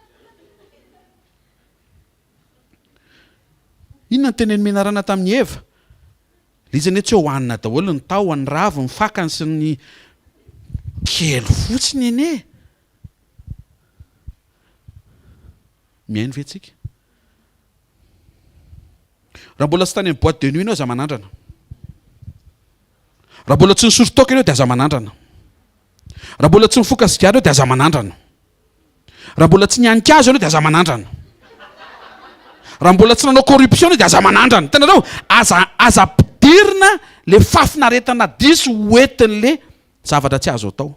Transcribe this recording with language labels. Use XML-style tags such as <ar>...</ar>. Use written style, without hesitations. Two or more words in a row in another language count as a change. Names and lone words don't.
<mg>Inona ny teneny menarana tamin'ny Eva? Lizany hoe tsy hohanina daholo ny tahony, ny raviny, ny fakany sy ny kely fotsiny ene. Miaino ve tsika? raha mbola tsy tany amin'ny</mg> <fr>boîte de nuit</fr> <mg>ianao aza manandrana, raha mbola tsy nisotro toka ianao dia aza manandrana, raha mbola tsy mifoka sigara ianao dia aza manandrana, raha mbola tsy nianika azo ianao dia aza manandrana, raha mbola tsy nanao corruption ianao dia aza manandrana. Tenareo aza ampidirina le fafinaretana diso hoentin'le zavatra tsy azo atao.</mg>